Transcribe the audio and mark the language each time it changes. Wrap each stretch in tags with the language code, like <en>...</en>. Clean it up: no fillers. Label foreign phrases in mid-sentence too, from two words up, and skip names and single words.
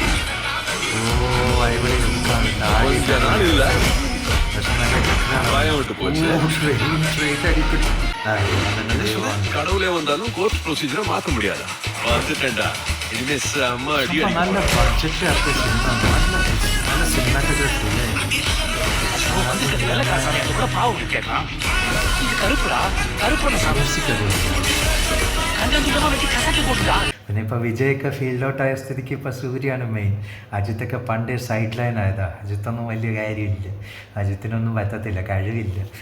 <ta>கடவுளே வந்தாலும் கோர்ட் ப்ரொசீஜரை மாற்ற முடியாதா? பார்த்துட்டேன்டா. இனிமே செம்ம அடி அடி. நல்ல பட்ஜெட் நல்ல சினிமாட்டோகிராஃபி.</ta> <ml>പിന്നെ ഇപ്പൊ വിജയൊക്കെ</ml> <en>field out</en> <ml>ആയ സ്ഥിതിക്ക് ഇപ്പൊ സൂര്യാണ് മെയിൻ. അജിത്തൊക്കെ പണ്ട്</ml> <en>side line</en> <ml>ആയതാ. അജിത്തൊന്നും വലിയ കാര്യമില്ല, അജിത്തിനൊന്നും പറ്റത്തില്ല, കഴിവില്ല.</ml>